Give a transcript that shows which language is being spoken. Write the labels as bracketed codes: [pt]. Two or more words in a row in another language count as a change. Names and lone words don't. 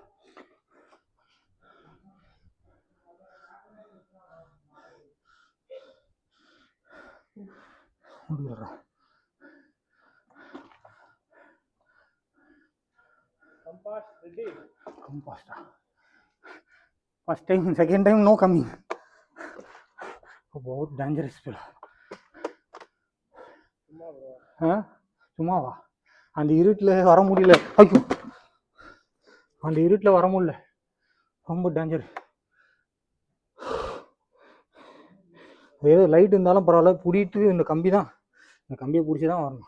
[ta] முடியலடா. [en] Compass ready? Compass. First time, second time no coming. [hi] बहुत डेंजरस पिल. [ta] சும்மாவா? அந்த இருட்டில் வர முடியல. ஐயோ அந்த இருட்டில் வர முடியல, ரொம்ப டேஞ்சர். ஏதோ லைட் இருந்தாலும் பரவாயில்ல, பிடிட்டு இந்த கம்பி தான், இந்த கம்பியை பிடிச்சி தான் வரணும்.